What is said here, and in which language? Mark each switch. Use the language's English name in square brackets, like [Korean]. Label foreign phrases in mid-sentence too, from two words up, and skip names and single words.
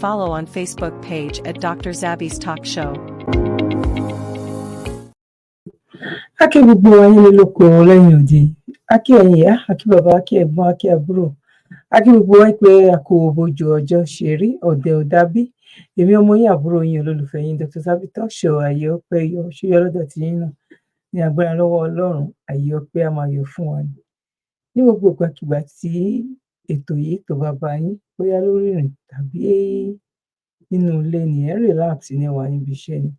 [English] follow on Facebook page at Dr. Zabby's Talk Show. [Yoruba] Akí gbogbo ayé lóko lẹ́yìn òde, akí ẹ̀yin ìyá, akí bàbá, akí ẹ̀gbọ́n, akí àbúrò, akí gbogbo wa pé a kò bójú ọjọ́ ṣe rí ọ̀dẹ̀ ọ̀dàbí. Èmi ọmọ yín àbúrò yín olólùfẹ́ yín Dr. Zabby's Talk Show, ayé ọpẹ́ yọ ṣúyọ lọ́dọ̀ tí yín náà ní agbára lọ́wọ́ Ọlọ́run, ayé ọpẹ́ a máa yọ fún wa ní gbogbo ìgbàkigbà tí ètò yìí tó bá bá yín, bóyá lórí ìrìn tàbí nínú ilé ni ẹ relax ní wà níbi iṣẹ́ ni.